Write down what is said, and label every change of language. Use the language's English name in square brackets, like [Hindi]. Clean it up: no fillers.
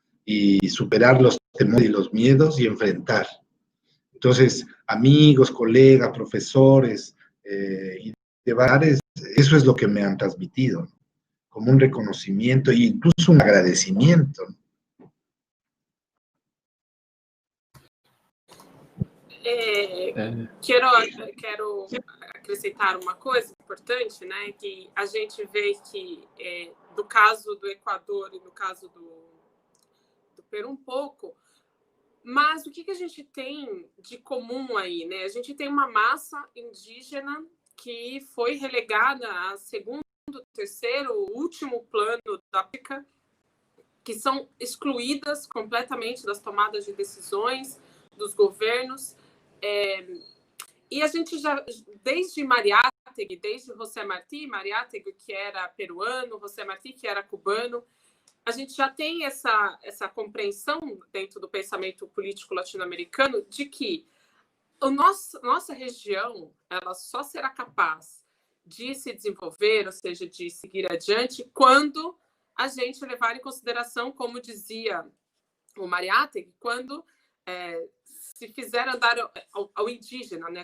[Spanish] Y superar los temores y los miedos y enfrentar. Entonces, amigos, colegas, profesores y de bares, eso es lo que me han transmitido, ¿no? Como un reconocimiento e incluso un agradecimiento, ¿no? [Portuguese] Quero acrescentar uma coisa importante, né, que a gente vê que do caso do Equador e no caso do Peru um pouco, mas o que a gente tem de comum aí, né? A gente tem uma massa indígena que foi relegada a segundo, terceiro, último plano da África, que são excluídas completamente das tomadas de decisões dos governos. E a gente já, desde Mariátegui, desde José Martí Mariátegui, que era peruano, José Martí, que era cubano, a gente já tem essa compreensão dentro do pensamento político latino-americano de que nossa região ela só será capaz de se desenvolver, ou seja, de seguir adiante, quando a gente levar em consideração, como dizia o Mariátegui, quando se fizer andar ao indígena, né?